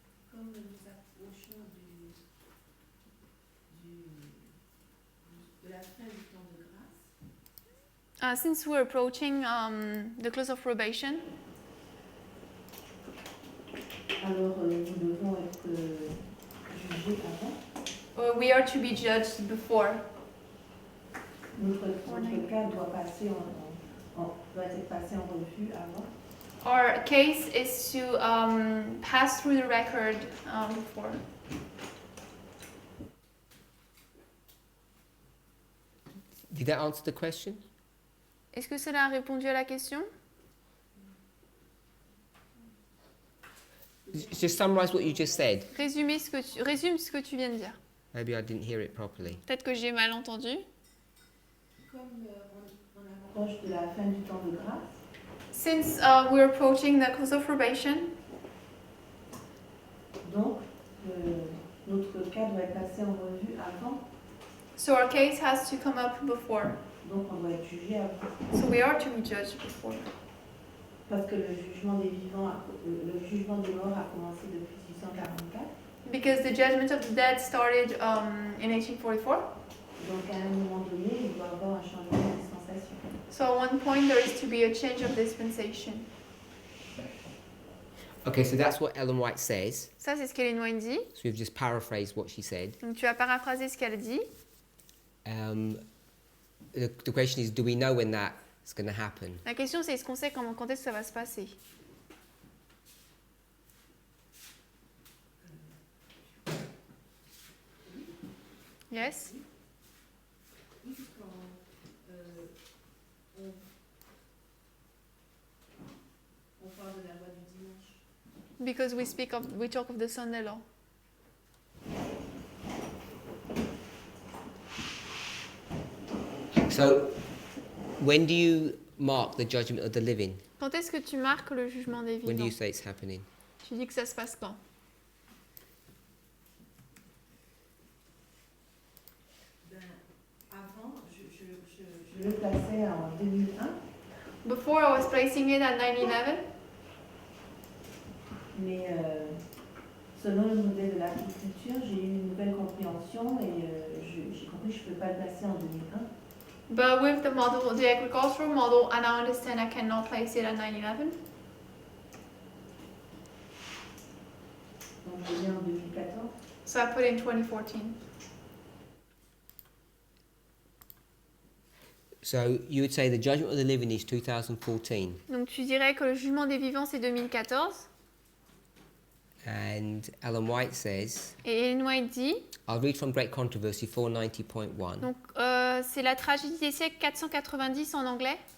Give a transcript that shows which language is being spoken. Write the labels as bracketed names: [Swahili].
[French] Comme nous approchons de la fin du temps de grâce, [English] Since we're approaching the close of probation, [French] alors nous devons être jugés avant. [English] we are to be judged before. [French] Notre cas doit être passé en revue avant. [English] Our case is to pass through the record before. Did that answer the question? [French] Est-ce que cela a répondu à la question? [English] Just summarize what you just said. [French] Résume ce que tu viens de dire. [English] Maybe I didn't hear it properly. [French] Peut-être que j'ai mal entendu. Comme on approche de la fin du temps de grâce, [English] Since we're approaching the close of probation, [French] donc notre cas doit être passé en revue avant, [English] so our case has to come up before. [French] donc on doit être jugé avant. [English] So we are to be judged before. [French] Parce que le jugement des vivants, le jugement des morts a commencé depuis 1844. [English] Because the judgment of the dead started in 1844. [French] Donc à un moment donné, il doit y avoir un changement de dispensation. [English] So at one point there is to be a change of dispensation. Okay, so that's what Ellen White says. [French] Ça, c'est ce qu'Ellen White dit. [English] So we've just paraphrased what she said. [French] Donc tu as paraphrasé ce qu'elle dit. [English] The question is, do we know when that's going to happen? [French] La question, c'est est-ce qu'on sait quand est-ce que ça va se passer? [English] Yes? [French] On parle de la loi du dimanche. [English] Because we talk of the Sunday law. So, when do you mark the judgment of the living? [French] Quand est-ce que tu marques le jugement des [English] When do you [French] vivants? [English] say it's happening? [French] Tu dis que ça se passe quand? Avant, je le plaçais en 2001, [English] Before I was placing it at 9/11, [French] Mais selon le modèle de l'agriculture, j'ai eu une nouvelle compréhension et j'ai compris que je ne peux pas le placer en 2001. [English] But with the model, the agricultural model, I now understand I cannot place it at 9/11. [French] Donc je l'ai en 2014. [English] So I put in 2014. So you would say the judgment of the living is 2014, [French] Donc tu dirais que le jugement des vivants c'est 2014. [English] and Ellen White says, [French] Et Ellen White dit, [English] I'll read from Great Controversy 490.1. [French] donc c'est la tragédie des siècles 490 en anglais.